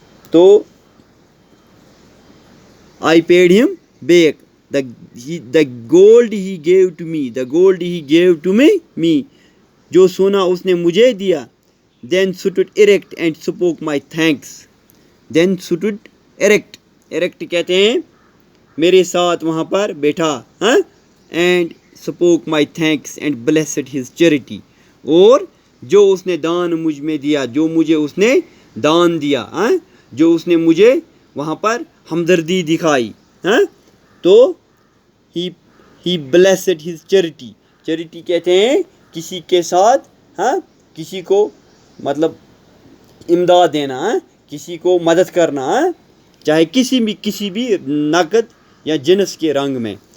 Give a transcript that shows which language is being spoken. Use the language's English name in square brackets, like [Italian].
[English] تو I paid him back. The gold he gave to me. [Urdu] جو سونا اس نے مجھے دیا. [English] Then stood erect and spoke my thanks. [Urdu] Erect کہتے ہیں میرے ساتھ وہاں پر بیٹھا. [English] And spoke my thanks and blessed his charity. [Urdu] اور جو اس نے دان مجھ میں دیا, جو مجھے اس نے دان دیا, جو اس نے مجھے وہاں پر ہمدردی دکھائی, تو [English] he blessed his charity [Urdu] کہتے ہیں کسی کے ساتھ, کسی کو مطلب امداد دینا, کسی کو مدد کرنا, چاہے کسی بھی نقد یا جنس کے رنگ میں.